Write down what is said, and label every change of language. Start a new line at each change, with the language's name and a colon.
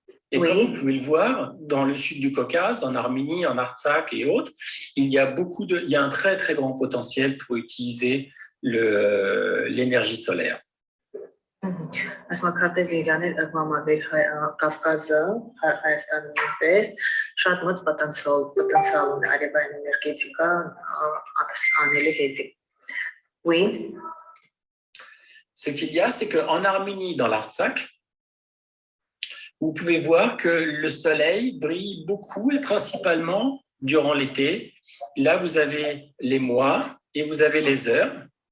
French: Et comme vous pouvez le voir, dans le sud du Caucase, en Arménie, en Artsakh et autres, il y a un très très grand potentiel pour utiliser l'énergie solaire.
Armenian: Ասма քարտեզի Իրանը վամա վեր Կավկազը, Հայաստանը նույնպես շատ մեծ պոտենցիալ ունի արևային էներգետիկա անելու հետ։
French: Oui. Ce qu'il y a, c'est qu'en Arménie, dans l'Artsakh, vous pouvez voir que le soleil brille beaucoup et principalement durant l'été. Là, vous avez les mois et vous avez les heures.